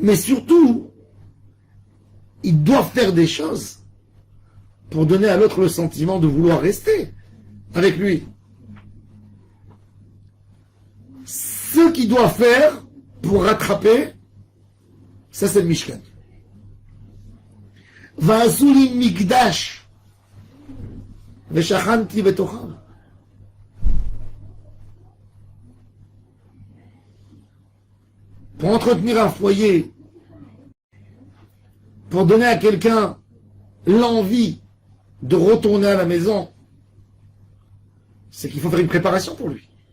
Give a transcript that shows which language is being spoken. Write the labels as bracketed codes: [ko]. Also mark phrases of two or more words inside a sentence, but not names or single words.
[fr] Mais surtout, ils doivent faire des choses pour donner à l'autre le sentiment de vouloir rester avec lui. Ce qu'il doit faire pour rattraper, ça c'est le Mishkan. [he] ועשו לי מקדש ושכנתי בתוכם. [fr] Pour entretenir un foyer, pour donner à quelqu'un l'envie de retourner à la maison, c'est qu'il faut faire une préparation pour lui.